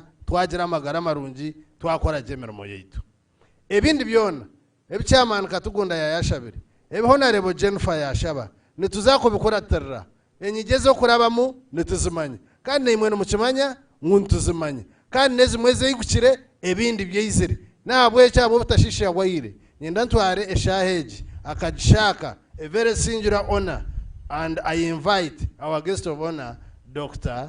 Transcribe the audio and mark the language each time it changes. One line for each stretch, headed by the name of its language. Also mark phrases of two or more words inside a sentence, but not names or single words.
Nyankole: twagira amagara marungi twakora emirimo yaitu ebindi byona ebikyamaani Katugunda yayashabire ebihonarebo Jennifer yashaba nituza kubikuratirira enyige z'okurabamu nituzimanya kandi naimwe nimukimanya ngu ntuzimanya kandi nezimwe zeigukire ebindi byeizire nahabwekyo abo butashisha yagwaire nyenda ntware eshaaha egi akagishaka
English: a very singular honor and I invite our guest of honor Dr.